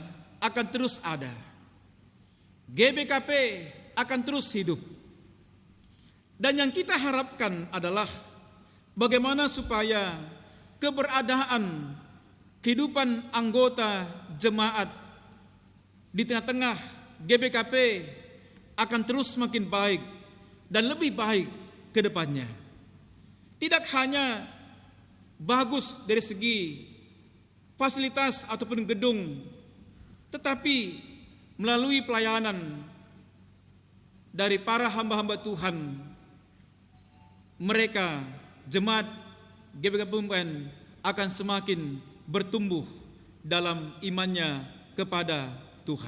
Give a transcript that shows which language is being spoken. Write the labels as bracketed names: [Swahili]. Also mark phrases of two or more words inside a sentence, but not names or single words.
[Indonesian] akan terus ada, GBKP akan terus hidup, dan yang kita harapkan adalah bagaimana supaya keberadaan kehidupan anggota jemaat di tengah-tengah GBKP akan terus semakin baik dan lebih baik ke depannya. Tidak hanya bagus dari segi fasilitas ataupun gedung, tetapi melalui pelayanan dari para hamba-hamba Tuhan, mereka jemaat GBKP Pumpen akan semakin bertumbuh dalam imannya kepada Tuhan.